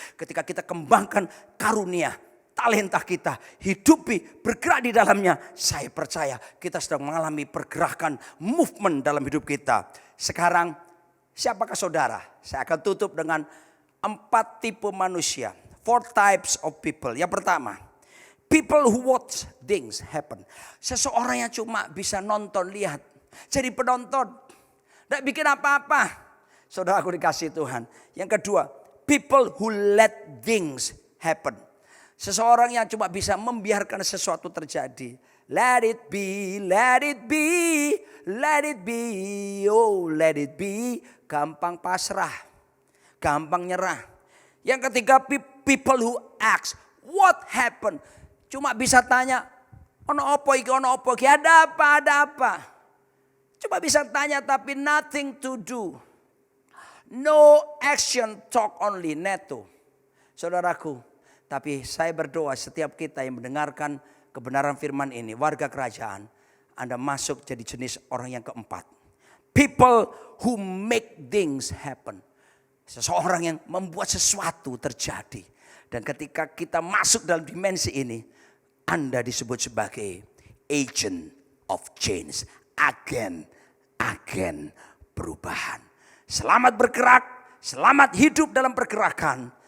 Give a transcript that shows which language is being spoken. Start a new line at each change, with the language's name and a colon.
Indonesian: Ketika kita kembangkan karunia, talenta kita, hidupi, bergerak di dalamnya. Saya percaya kita sedang mengalami pergerakan, movement dalam hidup kita. Sekarang, siapakah saudara? Saya akan tutup dengan 4 tipe manusia.
English: 4 types of people.
Indonesian: Yang pertama,
English: people who watch things happen.
Indonesian: Seseorang yang cuma bisa nonton, lihat. Jadi penonton. Tidak bikin apa-apa. Saudara aku dikasih Tuhan. Yang kedua,
English: people who let things happen.
Indonesian: Seseorang yang cuma bisa membiarkan sesuatu terjadi.
English: Let it be, let it be, let it be, oh let it be.
Indonesian: Gampang pasrah, gampang nyerah. Yang ketiga,
English: people who ask, what happened?
Indonesian: Cuma bisa tanya,
Javanese: ono opo iki,
Indonesian: ada apa. Cuma bisa tanya tapi
English: nothing to do. No action, talk only, neto.
Indonesian: Saudaraku, tapi saya berdoa setiap kita yang mendengarkan kebenaran firman ini, warga kerajaan, Anda masuk jadi jenis orang yang keempat.
English: People who make things happen.
Indonesian: Seseorang yang membuat sesuatu terjadi. Dan ketika kita masuk dalam dimensi ini, Anda disebut sebagai agent of change. Agen perubahan. Selamat bergerak, selamat hidup dalam pergerakan.